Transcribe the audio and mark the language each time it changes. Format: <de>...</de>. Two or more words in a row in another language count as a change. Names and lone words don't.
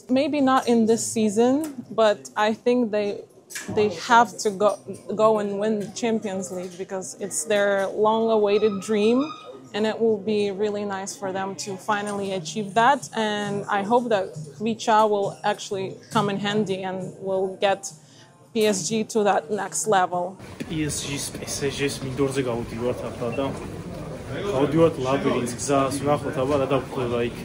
<en>Maybe not in this season, but I think they have to go and win the Champions League because it's their long-awaited dream, and it will be really nice for them to finally achieve that. And I hope that Kvicha will actually come in handy and will get PSG to that next level.</en> <ka>PSG-ს მინდორზე გავდივართ ახლა და გავდივართ ლაბირინთს, გზას ვნახოთ აბა რა დავხდება იქ.</ka>